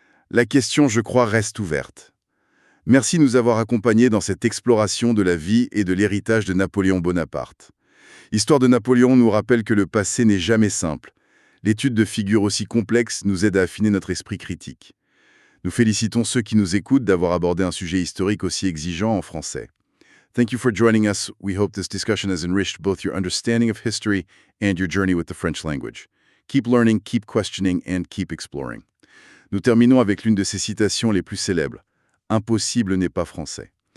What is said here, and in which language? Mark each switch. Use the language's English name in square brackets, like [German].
[French] La question, je crois, reste ouverte. Merci de nous avoir accompagnés dans cette exploration de la vie et de l'héritage de Napoléon Bonaparte. L'histoire de Napoléon nous rappelle que le passé n'est jamais simple. L'étude de figures aussi complexes nous aide à affiner notre esprit critique. Nous félicitons ceux qui nous écoutent d'avoir abordé un sujet historique aussi exigeant en français. [English] Thank you for joining us. We hope this discussion has enriched both your understanding of history and your journey with the French language. Keep learning, keep questioning, and keep exploring. [French] Nous terminons avec l'une de ces citations les plus célèbres. Impossible n'est pas français.